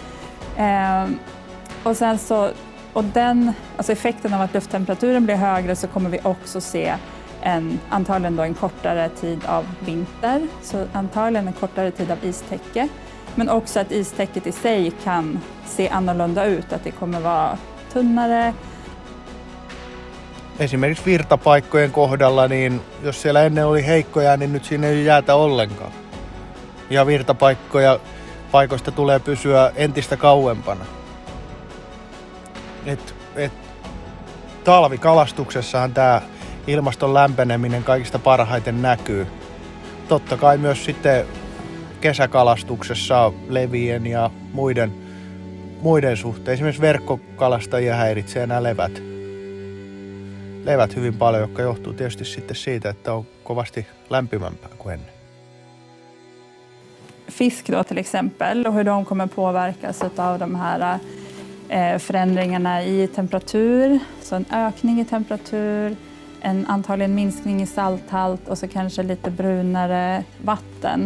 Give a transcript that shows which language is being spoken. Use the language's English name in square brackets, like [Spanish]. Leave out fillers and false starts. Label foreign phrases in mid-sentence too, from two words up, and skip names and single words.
[Swedish] Och sen så, alltså effekten av att lufttemperaturen blir högre, så kommer vi också se antagligen då en kortare tid av vinter, så antagligen en kortare tid av istäcke. Men också att istäcket i sig kan se annorlunda ut, att det kommer vara tunnare. [Finnish] Esimerkiksi virtapaikkojen kohdalla, niin jos siellä ennen oli heikkoja, niin nyt siinä ei jäätä ollenkaan. Ja virtapaikoista tulee pysyä entistä kauempana. Talvikalastuksessahan tämä ilmaston lämpeneminen kaikista parhaiten näkyy. Totta kai myös sitten kesäkalastuksessa levien ja muiden suhteen. Esimerkiksi verkkokalastajia häiritsee nämä levät hyvin paljon, jotka johtuu tietysti sitten siitä, että on kovasti lämpimämpää kuin ennen. [Swedish] Fisk då till exempel, och hur de kommer påverkas av de här förändringarna i temperatur. Så en ökning i temperatur, en antagligen minskning i salthalt och så kanske lite brunare vatten.